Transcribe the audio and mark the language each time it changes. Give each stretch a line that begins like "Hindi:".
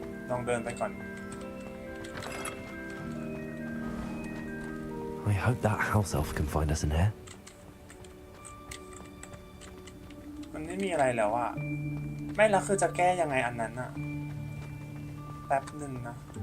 Thai: ลองเดินไปก่อน
English: I hope that house elf can find us in here.
Thai: มันไม่มีอะไรแล้วอะไม่แล้วคือจะแก้ยังไงอันนั้นอะแป๊บหนึ่งนะ